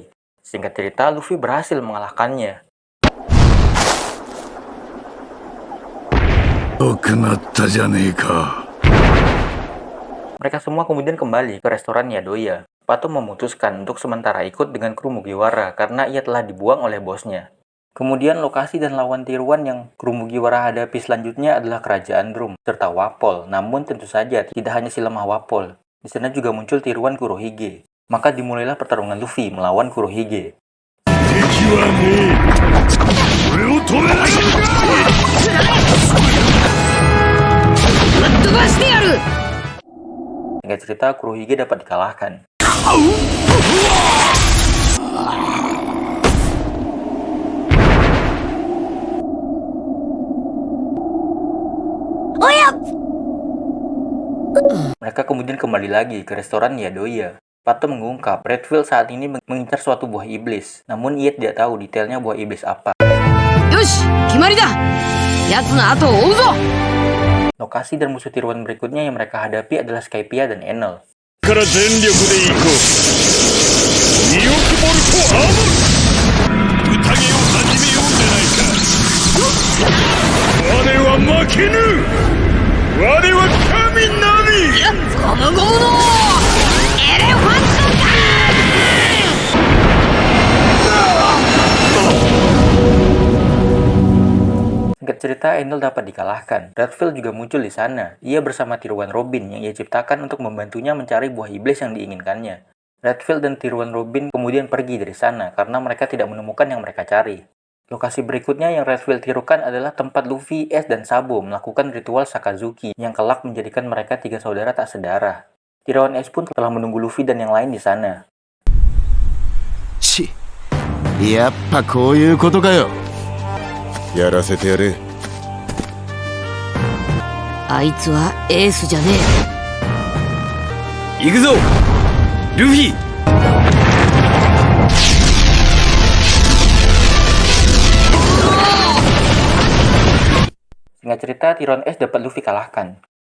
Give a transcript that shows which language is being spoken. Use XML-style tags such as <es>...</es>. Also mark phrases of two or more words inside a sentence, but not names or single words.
<id>Singkat cerita, Luffy berhasil mengalahkannya.</id> <ja>よくなったじゃねえか。</ja> <id>Mereka semua kemudian kembali ke restoran Yadoya. Pato memutuskan untuk sementara ikut dengan kru Mugiwara karena ia telah dibuang oleh bosnya. Kemudian lokasi dan lawan tiruan yang kru Mugiwara hadapi selanjutnya adalah kerajaan Drum serta Wapol. Namun tentu saja tidak hanya si lemah Wapol. Di sana juga muncul tiruan Kurohige. Maka dimulailah pertarungan Luffy melawan Kurohige.</id> <ja>敵はねえ。俺を止めないのか。ぶっ飛ばしてやる。</ja> <id>Singkat cerita, Kurohige dapat dikalahkan. Mereka kemudian kembali lagi ke restoran Yadoya. Pato mengungkap Redfield saat ini mengincar suatu buah iblis, namun ia tidak tahu detailnya buah iblis apa.</id> <ja>よし、決まりだ。奴の後を追うぞ。</ja> <id>Lokasi dan musuh tiruan berikutnya yang mereka hadapi adalah Skypiea dan Enel.</id> <ja>から全力で行こう。2億ボルトアーム。宴を始めようじゃないか。我は負けぬ。我は神なり。ゴムゴムのエレファント</ja> <id>Singkat cerita, Enel dapat dikalahkan. Redfield juga muncul di sana. Ia bersama tiruan Robin yang ia ciptakan untuk membantunya mencari buah iblis yang diinginkannya. Redfield dan tiruan Robin kemudian pergi dari sana karena mereka tidak menemukan yang mereka cari. Lokasi berikutnya yang Redfield tirukan adalah tempat Luffy, Ace, dan Sabo melakukan ritual Sakazuki yang kelak menjadikan mereka 3 saudara tak sedarah. Tiruan Ace pun telah menunggu Luffy dan yang lain di sana.</id> <ja>やっぱこういうことかよ。やらせてやれ。あいつはエースじゃね行くぞルフィ。</ja> <id>Singkat cerita, Tiruan Ace dapat Luffy kalahkan.</id>